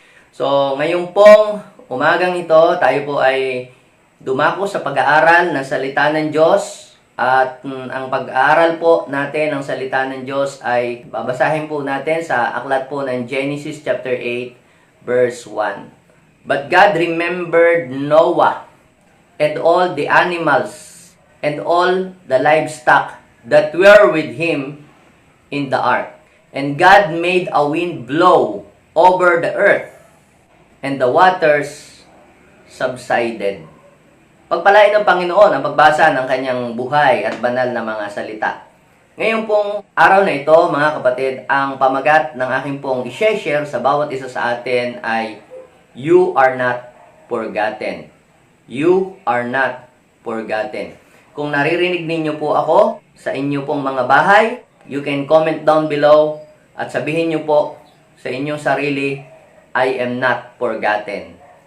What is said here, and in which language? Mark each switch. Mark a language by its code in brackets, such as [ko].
[tl] So, ngayon pong umagang ito, tayo po ay dumako sa pag-aaral ng salita ng Diyos. At ang pag-aaral po natin ng salita ng Diyos ay babasahin po natin sa aklat po ng Genesis chapter 8 verse 1. [en] But God remembered Noah and all the animals and all the livestock that were with him in the ark. And God made a wind blow over the earth, and the waters subsided. [tl] Pagpalain ng Panginoon ang pagbasa ng kanyang buhay at banal na mga salita. Ngayon pong araw na ito, mga kapatid, ang pamagat ng aking pong i-share sa bawat isa sa atin ay You are not forgotten. You are not forgotten. Kung naririnig ninyo po ako sa inyo pong mga bahay, you can comment down below at sabihin nyo po sa inyong sarili, I am not forgotten.